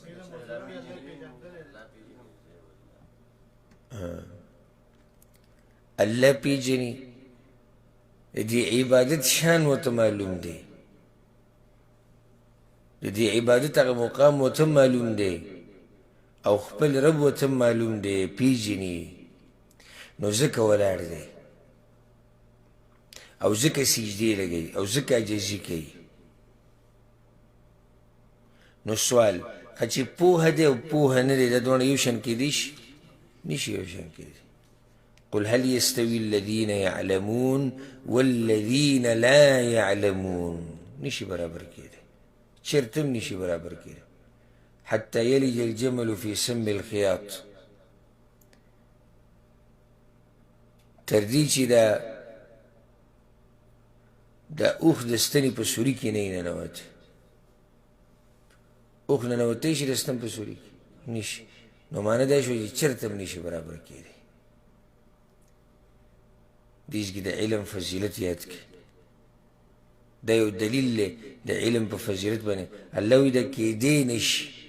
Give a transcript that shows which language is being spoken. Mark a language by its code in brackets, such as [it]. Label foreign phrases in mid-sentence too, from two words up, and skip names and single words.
[ps] الله پیژني د دې عبادت شان ورته معلوم دی د دې عبادت هغه مقام ورته معلوم دی او خپل رب ورته معلوم دی پیژني نو ځکه ولاړ دی او ځکه سجدې لګوي او ځکه عاجزي کوي نو سوال که چې پوهه دی او پوهه نه دی دا دواړه یو شان کیدی شي نشي یو شان کیدی [ar] قل هل يستوي الذين يعلمون والذين لا يعلمون [ps] نشي برابر کیدی چېرته هم نشي برابر کیدی [ar] حتى يلج الجمل في سم الخياط [ps] تر دې چې دا اوښ د ستنې په سوري کې نه ننوت اوښ ننوتی شي د ستن په سوري کې نشي نو معنی دا شو چې چېرته هم نشي برابر کیدی دیس کې د علم فضیلت یاد کړي دا یو دلیل دی د علم په فضیلت باندې الله وایي دا کیدی نشي